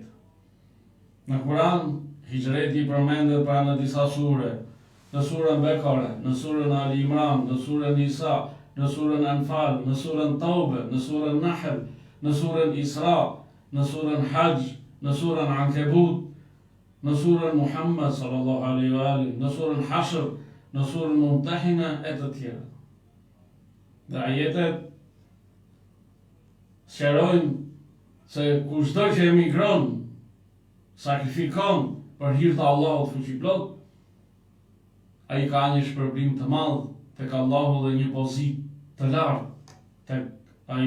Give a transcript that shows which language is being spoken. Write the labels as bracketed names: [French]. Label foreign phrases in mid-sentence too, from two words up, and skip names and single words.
[Albanian] Në Kur'an hijreti përmendet pra në disa sure, në surën Bekare, në surën Ali Imran, në surën Nisa, në surën Anfal, në surën Taube, në surën Nahl, në surën Isra, në surën Hajj, në surën Ankebut, në surën Muhammed [Arabic] صلى الله عليه وآله, [Albanian] në surën Hashr, në surën Mumtahina e të tjera. Dhe ajetet sqarojnë se kushdo që emigron, sakrifikon për hir të Allahut fuqiplot, ai ka një shpërblim të madh tek Allahu dhe një pozitë të lartë tek ai.